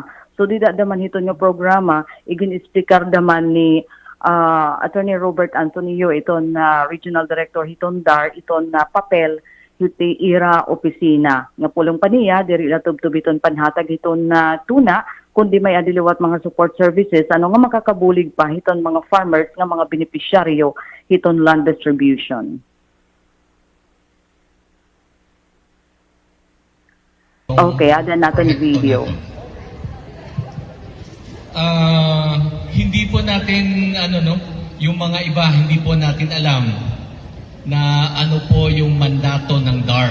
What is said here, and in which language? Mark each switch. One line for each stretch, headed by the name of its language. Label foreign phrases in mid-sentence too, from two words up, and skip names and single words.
Waray: So, di daman hiton nga programa igin speaker daman ni Attorney Robert Antonio iton
English: Regional Director
Waray: hiton DAR iton papel hiti ira opisina nga pulong paniya diri la tubtubiton panhatag hiton tuna kundi may adiliwat mga
English: support services
Waray: nga makakabulig pa hiton mga farmers nga mga beneficiaryo hiton
English: land distribution.
Filipino: Okay, ada natin video. Hindi po natin yung mga iba hindi po natin alam na ano po yung mandato ng DAR.